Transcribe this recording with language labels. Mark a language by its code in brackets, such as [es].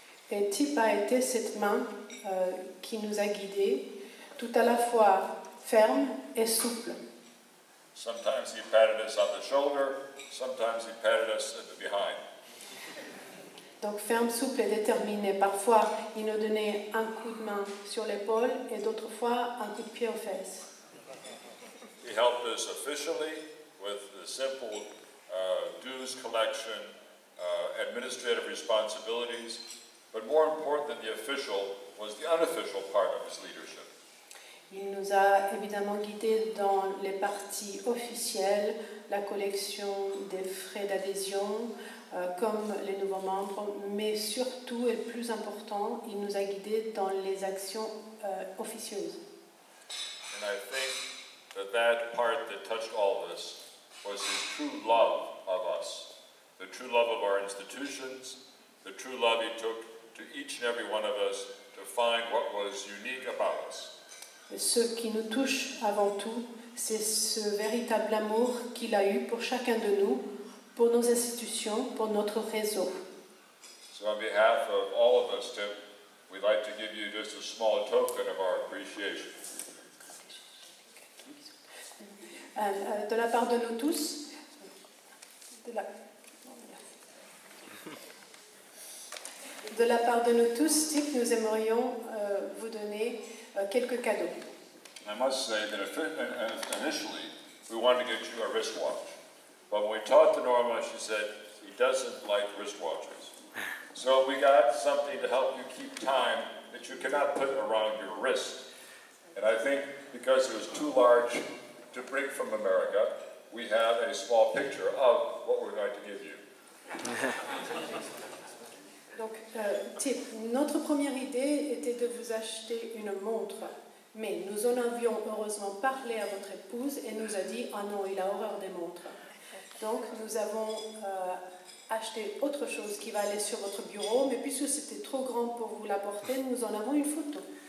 [fr] Et Tip a été cette main qui nous a guidés, tout à la fois ferme et souple. [en] Sometimes he patted us on the shoulder, sometimes he patted us in the behind. [fr] Donc ferme, souple et déterminé. Parfois, il nous donnait un coup de main sur l'épaule et d'autres fois un coup de pied aux fesses. [en] He helped us officially with the simple dues collection, administrative responsibilities, but more important than the official was the unofficial part of his leadership. [fr] Il nous a évidemment guidés dans les parties officielles, la collection des frais d'adhésion, comme les nouveaux membres, mais surtout, et le plus important, il nous a guidés dans les actions officieuses. [en] And I think that part that touched all of us was his true love of us, the true love of our institutions, the true love he took to each and every one of us to find what was unique about us. [fr] Et ce qui nous touche avant tout, c'est ce véritable amour qu'il a eu pour chacun de nous, pour nos institutions, pour notre réseau. [en] So on behalf of all of us, Tim, we'd like to give you just a small token of our appreciation. [fr] De la part de nous tous, Tip, nous aimerions vous donner quelques cadeaux. [en] I must say that initially we wanted to get you a wristwatch, but when we talked to Norma, she said he doesn't like wristwatches. So we got something to help you keep time that you cannot put around your wrist. And I think because it was too large to bring from America, we have a small picture of what we're going to give you. [fr] Donc, Tip, notre première idée était de vous acheter une montre, mais nous en avions heureusement parlé à votre épouse et nous a dit « Ah non, il a horreur des montres ». Donc, nous avons acheté autre chose qui va aller sur votre bureau, mais puisque c'était trop grand pour vous l'apporter, nous en avons une photo.